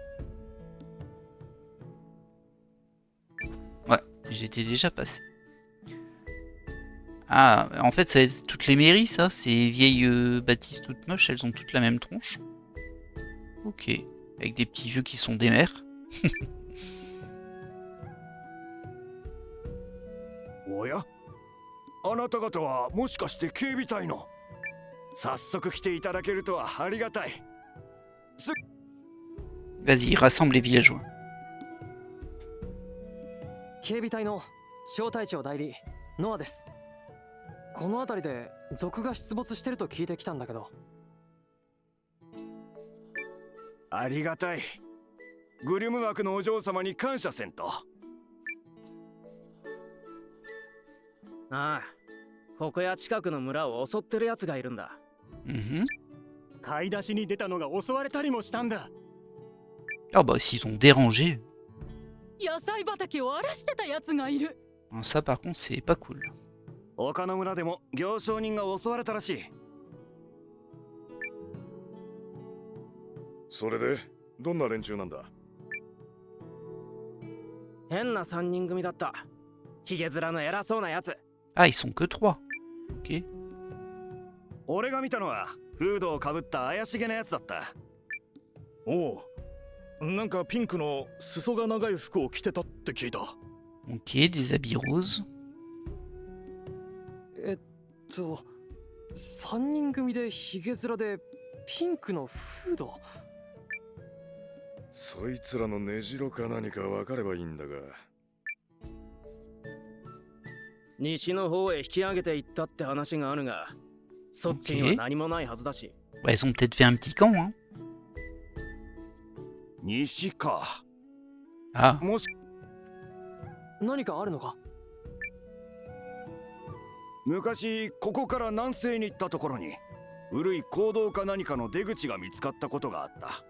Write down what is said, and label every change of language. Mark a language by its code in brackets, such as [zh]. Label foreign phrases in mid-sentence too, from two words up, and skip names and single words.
[fr] Ouais, j'étais déjà passé. Ah, en fait, ça va toutes les mairies, ça. Ces vieilles bâtisses toutes moches, elles ont toutes la même tronche. Ok, avec des petits vieux qui sont des mères. [ja] Oya? あなた方はもしかして警備隊の？早速来ていただけるとはありがたい。 [fr] Vas-y, rassemble les villageois. [ja] 警備隊の小隊長代理ノアです。この辺りで賊が出没してると聞いてきたんだけど。ありがたい。グリム枠のお嬢様に感謝せんと。ああ、ここや近くの村を襲ってるやつがいるんだ。買い出しに出たのが襲われたりもしたんだ。 [fr] Ah bah s'ils ont dérangé. [ja] 野菜畑を荒らしてたやつがいる。 [fr] Ça par contre c'est pas cool. [ja] 他の村でも行商人が襲われたらしい。それでどんな連中なんだ？変な3人組だった。ヒゲ面の偉そうなやつ。 [fr] Ah, ils sont que 3. Ok. [ja] 俺が見たのはフードをかぶった怪しげなやつだった。おう、なんかピンクの裾が長い服を着てたって聞いた。 [fr] Ok, des habits roses. [ja] 3 人組でヒゲ面でピンクのフード。そいつらの根城か何か分かればいいんだが。西の方へ引き上げていったって話があるが、そっちには何もないはずだし。 [fr] Bah, ils ont peut-être fait un petit camp, hein. [ja] 西か。 Ah, もし何かあるのか？昔ここから南西に行ったところに古い坑道か何かの出口が見つかったことがあった。